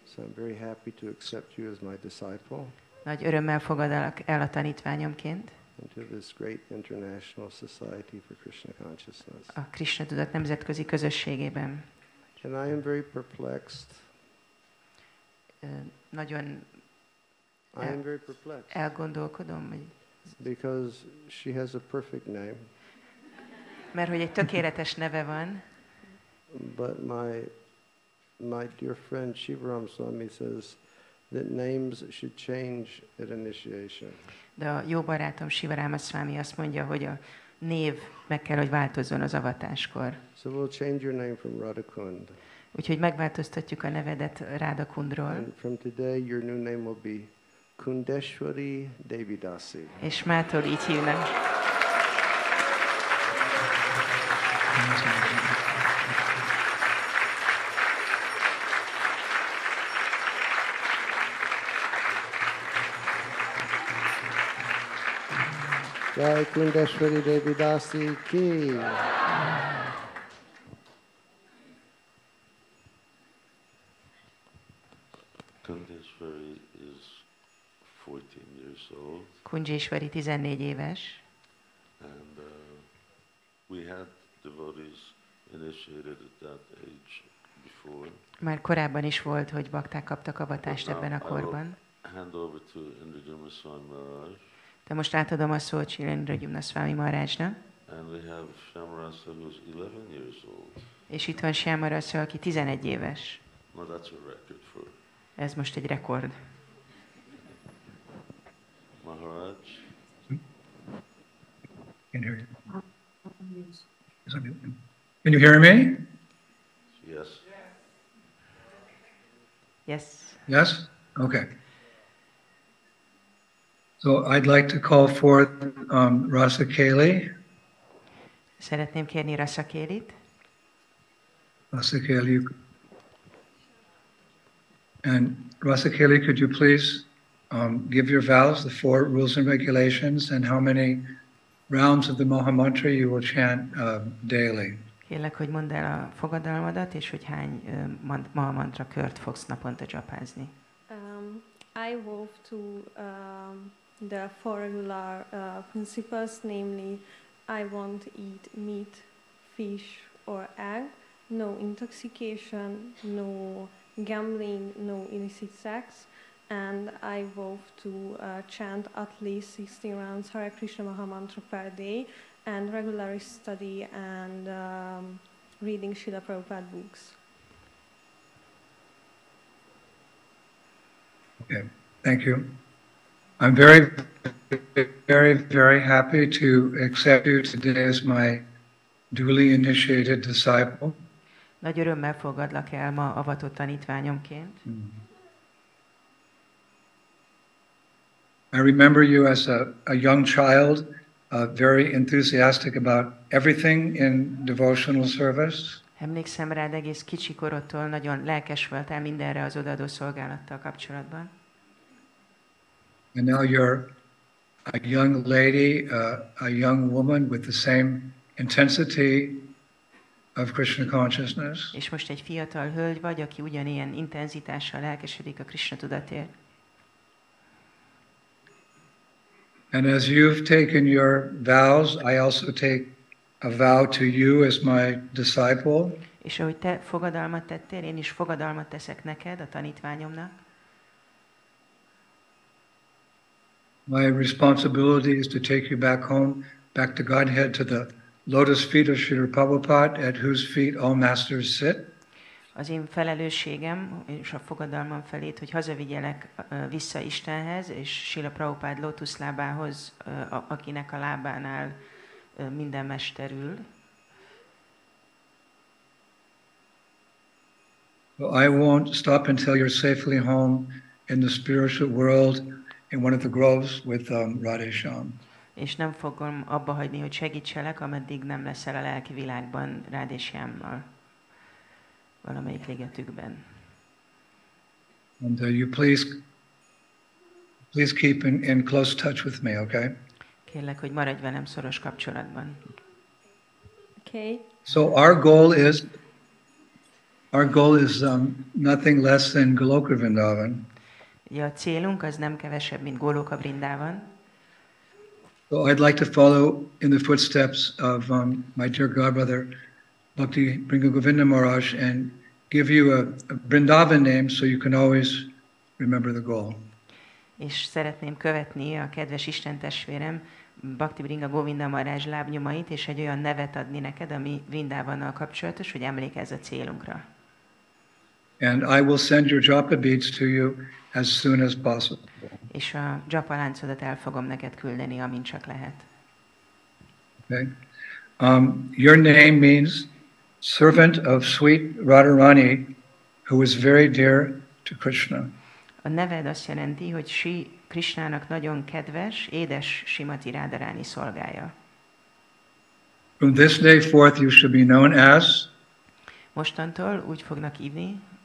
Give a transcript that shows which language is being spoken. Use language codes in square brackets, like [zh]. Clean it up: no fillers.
[en] So I'm very happy to accept you as my disciple. [hu] Nagy örömmel fogadalak el a tanítványomként. [en] Into this great international society for Krishna consciousness. [hu] A Krishna tudat nemzetközi közösségében. [en] And I am very perplexed. [hu] Nagyon elgondolkodom, hogy [en] because she has a perfect name. [hu] Mert hogy egy tökéletes neve van. [en] But my dear friend Śivarāma Swami says that names should change at initiation. [hu] De a jó barátom Śivarāma Swami azt mondja, hogy a név meg kell, hogy változzon az avatáskor. [en] So we'll change your name from Radhakund. [hu] Úgyhogy megváltoztatjuk a nevedet Rádakundról. [en] And from today your new name will be Kundeshwari Devidasi. [hu] És mától így hívnak. [hi] Jai Kundeshwari Devidasi ki. [en] Kundeshwari is 14 years old. [hu] Kunjeshwari 14 éves. [en] And we had devotees initiated at that age before. [hu] Már korábban is volt, hogy bakták kaptak avatást ebben a korban. [en] Hand over to Indradyumna Swami Maharaj. [hu] De most átadom a szót Indradyumna Swami Maharajnak. [en] And we have Śivarāma who's 11 years old. [hu] És itt van Śivarāma, aki 11 éves. [en] Well, that's a record for. [hu] Ez most egy rekord. [en] Maharaj. Can hear you. Can you hear me? Yes. Yes. Yes? Okay. So I'd like to call forth Rasa Keli. [hu] Szeretném kérni Rasa Kelit. Rasa Keli. [en] And Rasa Keli, could you please give your vows, the 4 rules and regulations, and how many rounds of the Maha Mantra you will chant daily? [hu] Kérlek, hogy mondd el a fogadalmadat, és hogy hány Maha Mantra kört fogsz naponta japázni. [en] I vow to the 4 regular principles, namely, I won't eat meat, fish, or egg, no intoxication, no gambling, no illicit sex, and I vow to chant at least 16 rounds Hare Krishna Maha Mantra per day, and regularly study and reading Srila Prabhupada books. Okay, thank you. I'm very, very, very happy to accept you today as my duly initiated disciple. [hu] Nagy örömmel fogadlak el ma avatott tanítványomként. [en] I remember you as a young child, very enthusiastic about everything in devotional service. [hu] Emlékszem rád, egész kicsi korodtól nagyon lelkes voltál mindenre az odaadó szolgálattal kapcsolatban. [en] And now you're a young lady, a young woman with the same intensity of Krishna consciousness. [hu] És most egy fiatal hölgy vagy, aki ugyanilyen intenzitással lelkesedik a Krishna tudatért. [en] And as you've taken your vows, I also take a vow to you as my disciple. [hu] És ahogy te fogadalmat tettél, én is fogadalmat teszek neked, a tanítványomnak. [en] My responsibility is to take you back home, back to Godhead, to the lotus feet of Srila Prabhupada, at whose feet all masters sit. [hu] Az én felelősségem és a fogadalmam felét, hogy hazavigyelek vissza Istenhez, és Srila Prabhupád lótuszlábához, akinek a lábánál minden mester ül. [en] Well, I won't stop until you're safely home in the spiritual world in one of the groves with Radhesham. [hu] És nem fogom abba hagyni, hogy segítselek, ameddig nem leszel a lelki világban Radheshammal, valamelyik ligetükben. [en] And you please keep in close touch with me, okay? [hu] Kérlek, hogy maradj velem szoros kapcsolatban. [en] Okay. So our goal is nothing less than Goloka Vrindavan. [hu] Ugye a célunk az nem kevesebb, mint Goloka Vrindavan. [en] So I'd like to follow in the footsteps of my dear godbrother, Bhakti Bringa Govinda Maharaj, and give you a Vrindavan name so you can always remember the goal. [hu] És szeretném követni a kedves istentestvérem Bhakti Bringa Govinda Maharaj lábnyomait, és egy olyan nevet adni neked, ami Vrindavannal kapcsolatos, hogy emlékezz a célunkra. [en] And I will send your japa beads to you as soon as possible. [hu] És a japa láncodat el fogom neked küldeni, amint csak lehet. [en] Okay. Your name means servant of sweet Radharāṇī, who is very dear to Krishna. [hu] A neved azt jelenti, hogy Sri Krishnának nagyon kedves, édes Śrīmatī Rādhārāṇī szolgája. [en] From this day forth you should be known as [hu] Mostantól úgy fognak hívni